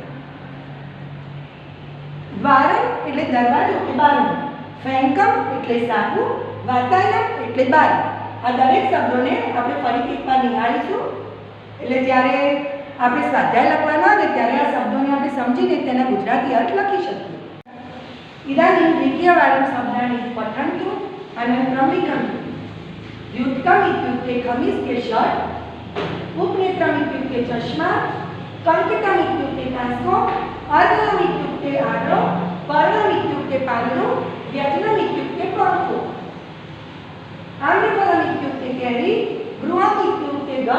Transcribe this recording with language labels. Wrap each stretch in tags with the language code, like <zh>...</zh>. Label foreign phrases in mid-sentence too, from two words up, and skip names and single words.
<gu>દ્વારમ એટલે દરવાજો કે બારણું ફેંકમ એટલે સાબુ વાતાયમ એટલે બારી આ દરેક શબ્દોને આપણે ફરીથી એકવાર નિહાળીશું એટલે જ્યારે આપણે સ્વાધ્યાય લખવાના આવે ત્યારે આ શબ્દોને આપણે સમજીને તેના ગુજરાતી અર્થ લખી શકીએ</gu> <sa>इदानीं द्वितीयवारं शब्दानि पठन्तु अनन्तरं लिखन्तु युक्तम् इत्युक्ते खमीस् के शर्ट उपनेत्रम् इत्युक्ते चश्मा कंकटम् इत्युक्ते कास्को अर्धलम् इत्युक्ते आरो पर्णम् इत्युक्ते पालु व्यजनम् इत्युक्ते पंखो आम्रफलम् इत्युक्ते केरी गृहम् इत्युक्ते घर</sa>